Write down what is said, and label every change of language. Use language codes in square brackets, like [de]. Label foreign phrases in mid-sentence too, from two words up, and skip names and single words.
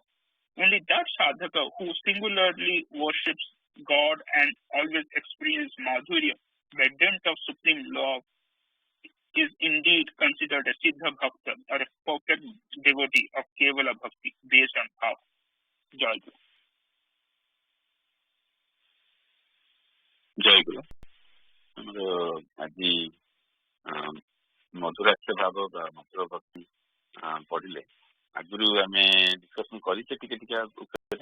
[en] Only that sadhaka who singularly worships God and always experiences Madhurya by dint of supreme love is indeed considered a [sa] Siddha Bhakta [en] or a perfect devotee of [sa] Kevala Bhakti [en] based on power. [or] Jai Guru. ଜୟ ଗୁରୁ। ଆମର ଆଜି ମଧୁରାକ୍ଷ ଭାବ ବା ମଧୁର ଭକ୍ତି ପଢିଲେ। ଆଗରୁ ଆମେ ଡିସ୍କସନ କରିଛେ ଟିକେ ଟିକେ ଉପରେ।